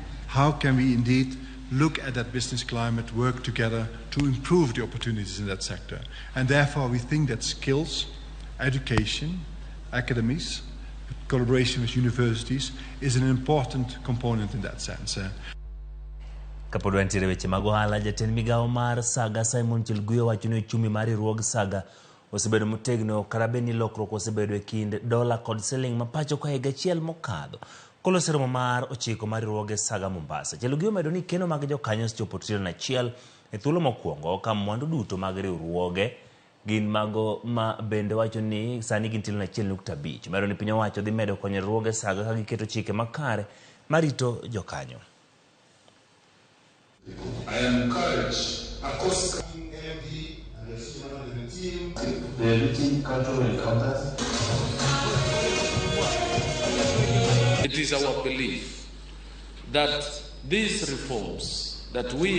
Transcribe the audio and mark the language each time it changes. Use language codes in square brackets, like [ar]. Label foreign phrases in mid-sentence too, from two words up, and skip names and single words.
[en] How can we indeed look at that business climate, work together to improve the opportunities in that sector? And therefore we think that skills, education, academies, collaboration with universities is an important component in that sense. [luo] Kapod wantiere weche mag ohala, jatend migawo mar Saga Simon Chelguyo wacho ni uchumi mar riwruog Saga osebedo motegno karabe ni lokruok osebedo e kind dola kod siling mapacho ka higa achiel mokadho kolose romo mar 9 mar riwruoge Saga Mombasa. Chelguyo medo ni keno mag jokanyo chopo trilion 1 e thuolo mokwongo ka mwandu duto mag riwruoge gin mago ma bende wacho ni sani gin trilion 1.5. Medo ni piny owacho dhi medo konyo riwruoge Saga ka giketo chike makare marito jokanyo. [en] I am encouraged across MD and the team the enriching cultural encounters. It is our belief that these reforms that we